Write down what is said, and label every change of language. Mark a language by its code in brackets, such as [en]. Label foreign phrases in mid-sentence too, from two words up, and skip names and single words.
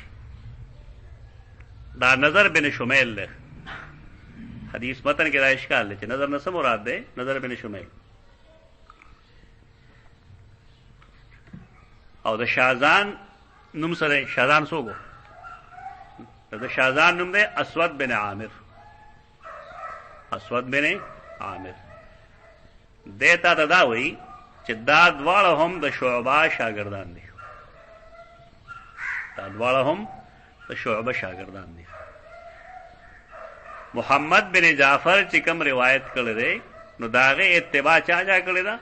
[ps] دا نظر بن شمیل دی. حدیث متن کې دا اشکال دی چې نظر نه څه مراد دی؟ نظر بن شمیل. او د شاذان نوم سره شاذان څوک و؟ د شاذان نوم دی اسود بن عامر. اسود بن عامر دیتا ته دا وایي چې دا دواړه هم د شعبه شاګردان دي. دا دواړه هم د شعبه شاګردان دي. محمد بن جعفر چې کوم روایت کړی دی نو د هغې اتباع چا کړې ده؟